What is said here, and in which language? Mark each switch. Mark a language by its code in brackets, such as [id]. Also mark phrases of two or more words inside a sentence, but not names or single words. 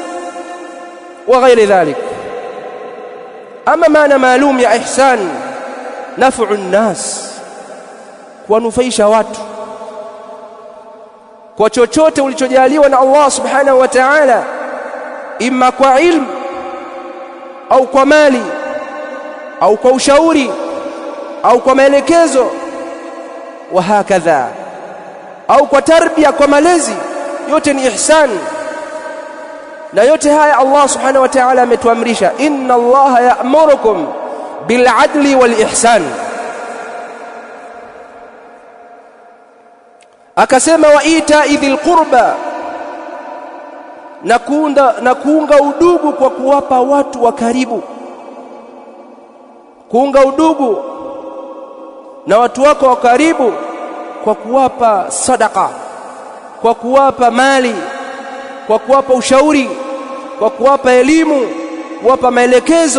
[ar] وغير ذلك, [sw] Ama maana maalum ya ihsan, [ar] نفع الناس, [sw] kuwanufaisha watu kwa chochote ulichojaliwa na [ar] الله سبحانه وتعالى, [sw] imma kwa ilmu au kwa mali au kwa ushauri au kwa maelekezo, [ar] وهكذا, [sw] au kwa tarbia, kwa malezi, yote ni ihsan. Na yote haya [ar] الله سبحانه وتعالى [sw] ametuamrisha, [ar] إن الله يأمركم بالعدل والإحسان. [sw] Akasema [ar] وإيتاء ذي القربى, [sw] na kuunga udugu kwa kuwapa watu wa karibu. Kuunga udugu na watu wako wa karibu kwa kuwapa sadaka, kwa kuwapa mali, kwa kuwapa ushauri, kwa kuwapa elimu, kuwapa maelekezo.